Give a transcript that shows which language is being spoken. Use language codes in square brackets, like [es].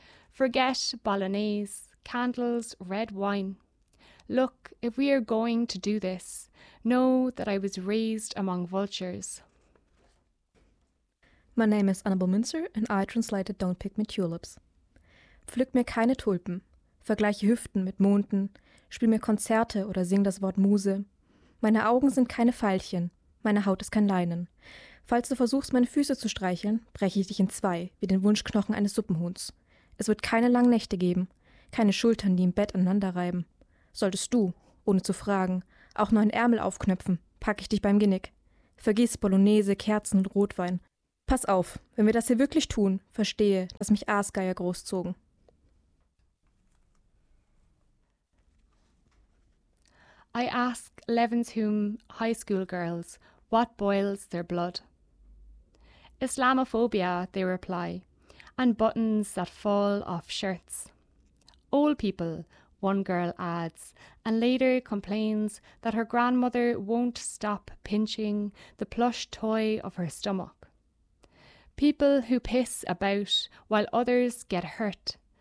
[en] Forget bolognese, candles, red wine. Look, if we are going to do this, know that I was raised among vultures. My name is Annabel Münzer and I translated Don't Pick Me Tulips. [de] Pflück mir keine Tulpen, vergleiche Hüften mit Monden, spiel mir Konzerte oder sing das Wort Muse. Meine Augen sind keine Veilchen, meine Haut ist kein Leinen. Falls du versuchst, meine Füße zu streicheln, breche ich dich in zwei, wie den Wunschknochen eines Suppenhuhns. Es wird keine langen Nächte geben, keine Schultern, die im Bett aneinander reiben. Solltest du, ohne zu fragen, auch nur einen Ärmel aufknöpfen, packe ich dich beim Genick. Vergiss Bolognese, Kerzen und Rotwein. Pass auf, wenn wir das hier wirklich tun, verstehe, dass mich Aasgeier großzogen. [en] I ask Levenshulme high school girls what boils their blood. Islamophobia, they reply, and buttons that fall off shirts. Old people, one girl adds, and later complains that her grandmother won't stop pinching the plush toy of her stomach. People who piss about while others get hurt,